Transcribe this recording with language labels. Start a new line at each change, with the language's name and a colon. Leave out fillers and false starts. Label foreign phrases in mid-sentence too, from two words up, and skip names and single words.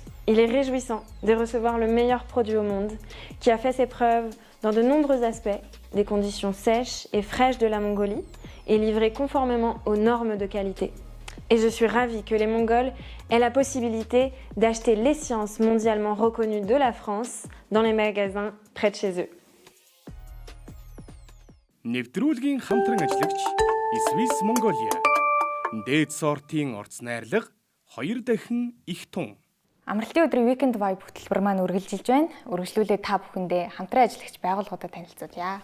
French: Il est réjouissant de recevoir le meilleur produit au monde, qui a fait ses preuves dans de nombreux aspects, des conditions sèches et fraîches de la Mongolie, et livré conformément aux normes de qualité. Et je suis ravie que les Mongols aient la possibilité d'acheter l'essence mondialement reconnue de la France dans les magasins près de chez eux.
Mongolian: Нэвтрүүлгийн хамтран ажиллагч Swiss Mongolia. Дээд сортын орц найрлага 2 дахин их тун. Амралтын өдрийн Weekend Vibe хөтөлбөр маань үргэлжилж байна. Үргэлжлүүлээ та бүхэндээ хамтран ажиллагч байгууллагуудад танилцуулъя.